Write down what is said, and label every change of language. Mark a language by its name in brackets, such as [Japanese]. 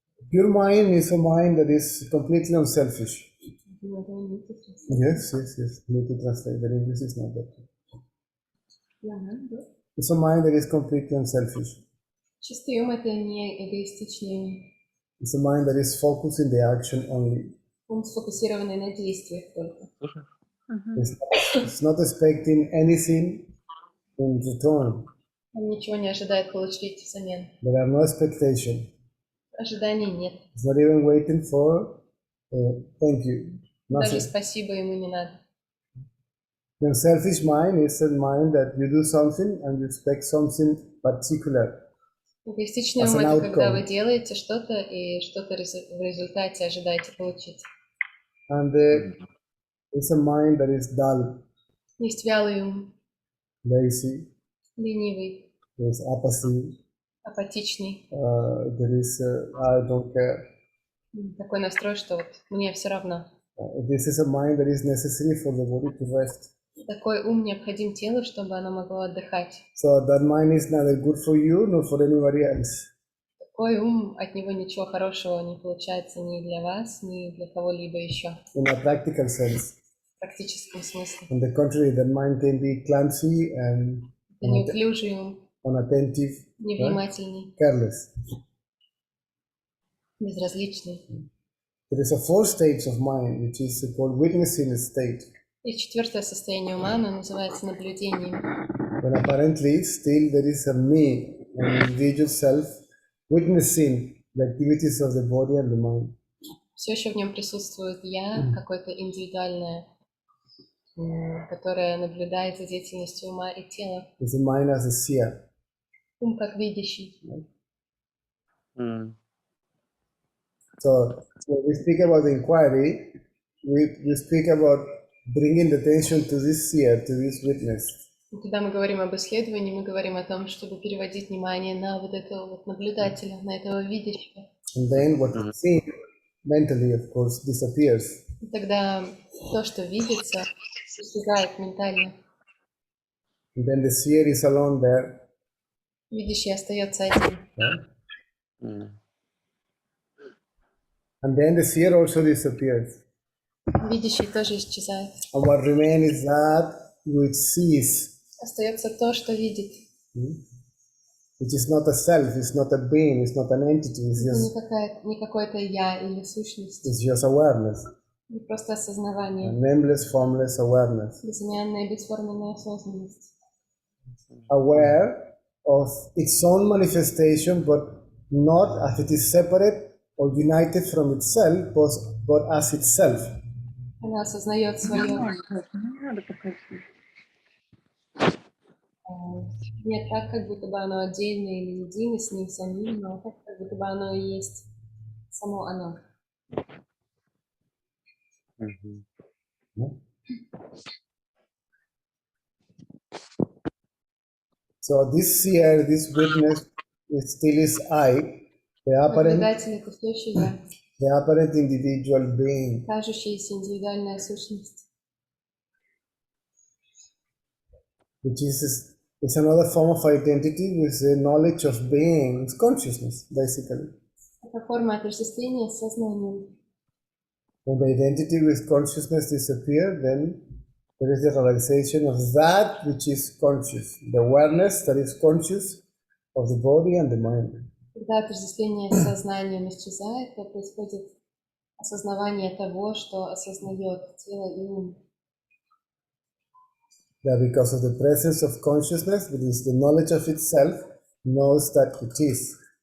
[English] Pure mind is a mind that is completely unselfish. Yes. Need to translate. The English is not that. It's a mind that is completely unselfish. [Russian] Чистый ум — это не эгоистичный ум. [English] It's a mind that is focused in the action only. [Russian] Ум, сфокусированный на действиях только. [English] It's not expecting anything in return. [Russian] Он ничего не ожидает получить взамен. [English] There are no expectations. [Russian] Ожиданий нет. [English] It's not even waiting for thank you. [Russian] Даже [English] Nothing. [Russian] спасибо ему не надо. [English] The selfish mind is a mind that you do something and you expect something particular. [Russian] Эгоистичный [English] As [Russian] ум — [English] an [Russian] это когда [English] outcome. [Russian] вы делаете что-то и что-то в результате ожидаете получить. [English] And it's a mind that is dull, [Russian] Есть вялый ум, [English] lazy, [Russian] ленивый, [English] there's apathy, [Russian] апатичный. [English] there is I don't care. [Russian] Такой настрой, что вот мне все равно. [English] This is a mind that is necessary for the body to rest. [Russian] Такой ум необходим телу, чтобы оно могло отдыхать. [English] So that mind is neither good for you nor for anybody else. [Russian] Такой ум, от него ничего хорошего не получается ни для вас, ни для кого-либо еще. [English] In a practical sense. [Russian] В практическом смысле. [English] On the contrary, that mind can be clumsy and [Russian] Это неуклюжий ум, [English] unattentive, [Russian] невнимательный, [English] careless. [Russian] безразличный. [English] There is a fourth state of mind, which is called witnessing state. [Russian] И четвертое состояние ума, оно называется наблюдением. [English] When apparently still there is a me, an individual self, witnessing the activities of the body and the mind. [Russian] Все еще в нем присутствует я, какое-то индивидуальное, которое наблюдает за деятельностью ума и тела. [English] It's a mind as a seer. [Russian] Ум как видящий. [English] So when we speak about the inquiry, we speak about bringing the attention to this seer, to this witness. [Russian] И когда мы говорим об исследовании, мы говорим о том, чтобы переводить внимание на вот этого вот наблюдателя, на этого видящего. [English] And then what is seen mentally, of course, disappears. [Russian] И тогда то, что видится, исчезает ментально. [English] And then the seer is alone there. [Russian] Видящий остается один. [English] Right? Мгм. And then the seer also disappears. [Russian] Видящий тоже исчезает. [English] And what remains is that which sees, [Russian] Остается то, что видит. [English] which is not a self, it's not a being, it's not an entity, it's [Russian] Это не какое-то я или сущность. [English] it's just awareness, [Russian] Это просто [English] a [Russian] осознавание. [English] nameless, formless awareness. [Russian] Безымянная, бесформенная осознанность. [English] Aware of its own manifestation, but not as it is separate or united from itself, but as itself. [Russian] Она осознает свое не так, как будто бы оно отдельно или едино с ним самим, но так, как будто бы оно и есть само оно. Мгм. [English] So this seer, this witness, it still is I, [Russian] Наблюдатель — это все еще я, [English] the apparent individual being. [Russian] кажущаяся индивидуальная сущность. [English] Which is another form of identity with the knowledge of being, it's consciousness, basically. [Russian] Это форма отождествления с сознанием. [English] When the identity with consciousness disappears, then there is the realization of that which is conscious, the awareness that is conscious of the body and the mind. [Russian] Когда отождествление с сознанием исчезает, то происходит осознавание того, что осознает тело и ум. [English] That because of the presence of consciousness, which is the knowledge of itself, knows that it is.